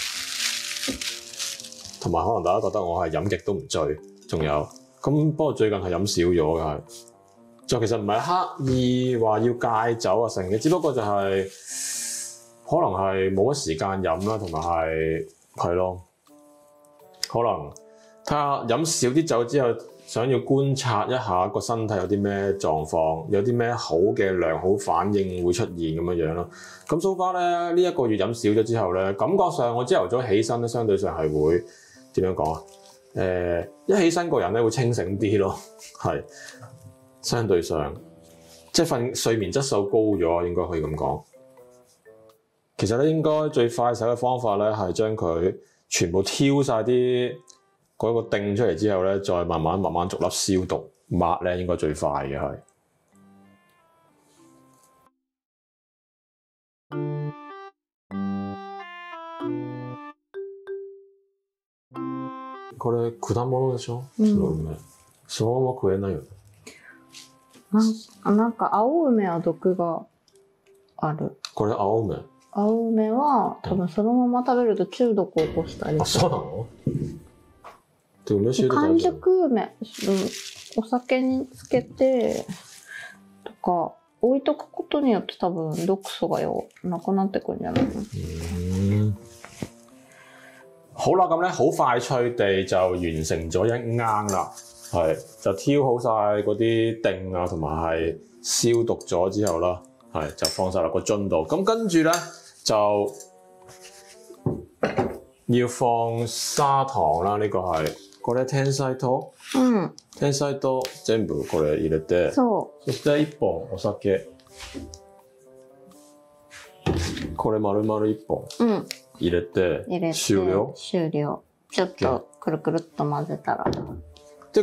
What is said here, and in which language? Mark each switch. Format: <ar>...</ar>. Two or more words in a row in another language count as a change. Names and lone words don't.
<yue>同埋可能大家覺得我係飲極都唔醉，仲有咁不過最近係飲少咗嘅係，就其實唔係刻意話要戒酒啊成嘅，只不過就係可能係冇乜時間飲啦，同埋係咯，可能睇下飲少啲酒之後，想要觀察一下個身體有啲咩狀況，有啲咩好嘅良好反應會出現咁樣咯。咁</yue> <en>so far</en> <yue>咧呢一個月飲少咗之後咧，感覺上我朝頭早起身咧，相對上係會。點樣講啊？一起身個人咧會清醒啲咯，係相對上即係睡眠質素高咗，應該可以咁講。其實咧應該最快手嘅方法咧係將佢全部挑晒啲嗰個定出嚟之後咧，再慢慢逐粒消毒抹咧，應該最快嘅係。</yue> <ja>これ果物でしょ？そのまま食えないよね。なんか青梅は毒がある。これ青梅？青梅は多分そのまま食べると中毒を起こしたり。あ、そうなの？で梅酒で完熟梅、お酒につけてとか置いとくことによって多分毒素がなくなってくるんじゃないの？</ja> <yue>好啦，咁咧好快脆地就完成咗一罌啦，係就挑好晒嗰啲定啊，同埋係消毒咗之後啦，係就放晒落個樽度。咁跟住咧就要放砂糖啦，呢個係これ天才糖。</yue> <ja>天才糖全部これ入れて、そして1本お酒。これ丸々1本。入れて終了。ちょっとくるくるっと混ぜたら。</ja>